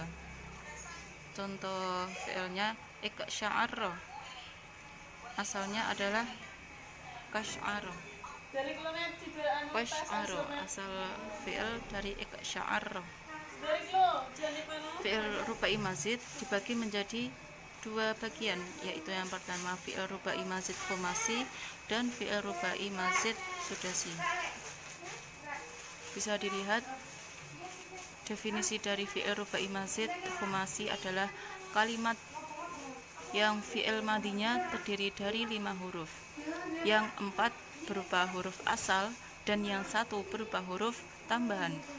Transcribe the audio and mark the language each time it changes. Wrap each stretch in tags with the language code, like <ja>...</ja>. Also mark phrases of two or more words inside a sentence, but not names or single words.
<id>Contoh fi'ilnya iksya'arra, asalnya adalah kasy'ara. Kasy'ara asal fi'il dari iksya'arra.</id> <ar>فعل رباعي مزيد</ar> <id>dibagi menjadi 2 bagian, yaitu yang pertama</id> <ar>فعل رباعي مزيد خماسي</ar> <id>dan</id> <ar>فعل رباعي مزيد سداسي.</ar> <id>Bisa dilihat definisi dari</id> <ar>فعل رباعي مزيد خماسي</ar> <id>adalah kalimat yang fi'il madinya terdiri dari 5 huruf, yang 4 berupa huruf asal dan yang 1 berupa huruf tambahan.</id>